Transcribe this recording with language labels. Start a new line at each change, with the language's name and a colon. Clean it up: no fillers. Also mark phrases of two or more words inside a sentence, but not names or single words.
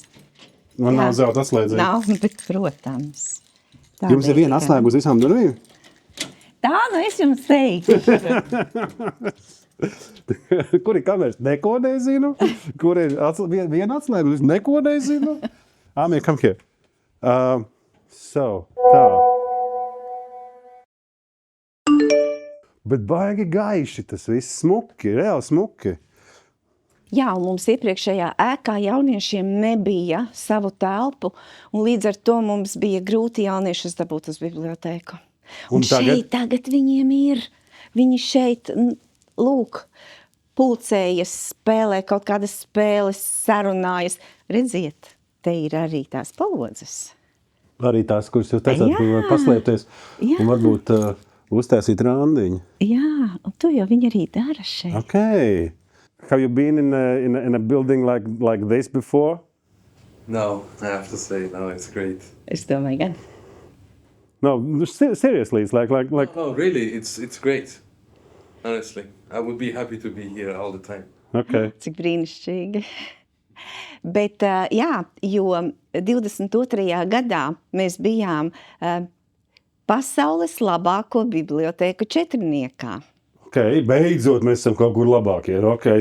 Latvian: Man nav Jā. zelta atslēdziņa. Nav, bet, protams. Tā Jums ir bija viena tikai- atslēga uz visām durvīm? Tā, nu es jums teiktu. Kur ir kameras? Neko nezinu. Kur ir viena atslēga? Es neko nezinu.
English: Amir, come here.
Latvian: Tā. Bet baigi gaiši tas viss smuki, reāli smuki. Jā, un mums iepriekšējā ēkā jauniešiem nebija savu telpu, un līdz ar to mums bija grūti jauniešus dabūt uz bibliotēku. Un šeit tagad viņiem ir. Viņi šeit, lūk, pulcējas, spēlē kaut kādas spēles, sarunājas. Redziet, te ir arī tās palodzes. Arī tās, kuras jūs teicāt, Jā. ka var paslēpties Jā. un varbūt uztaisīt randiņu. Jā, un to jau viņi arī dara šeit.
English: Okay. Have you been in a building like this before? No, I have to say, no, it's great.
Latvian: Es domāju, gan.
English: No, seriously, it's like No, really, it's great. Honestly, I would be happy to be here all the time. okay.
Latvian: Cik brīnišķīgi. Bet, jā, jo 22. gadā mēs bijām pasaules labāko bibliotēku četrniekā. Okay, beidzot, mēs esam kaut kur labākie. Okay,